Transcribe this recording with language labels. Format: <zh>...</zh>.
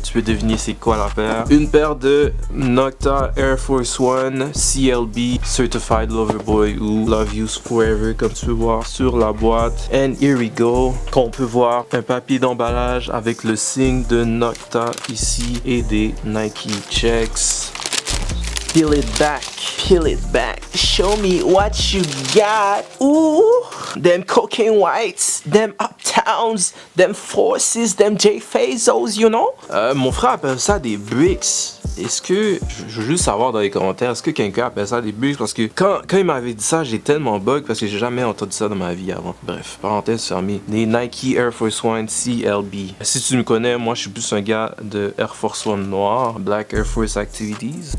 <fr>Tu peux deviner c'est quoi la paire. Une paire de Nocta Air Force One CLB Certified Lover Boy ou Love You Forever, comme tu peux voir sur la boîte.</fr> <en>And here we go.</en> <fr>Qu'on peut voir un papier d'emballage avec le signe de Nocta ici et des Nike checks.</fr> <en>Peel it back, peel it back. Show me what you got. Ooh, them cocaine whites, them uptowns, them forces, them J-Fazos, you know?</en> <fr>Mon frère appelle ça des bricks. Est-ce que, je veux juste savoir dans les commentaires, est-ce que quelqu'un appelle ça des bricks? Parce que quand il m'avait dit ça, j'ai tellement bug parce que j'ai jamais entendu ça dans ma vie avant. Bref, parenthèse fermée. Les Nike Air Force One CLB. Si tu me connais, moi je suis plus un gars de Air Force One noir, Black Air Force Activities.</fr>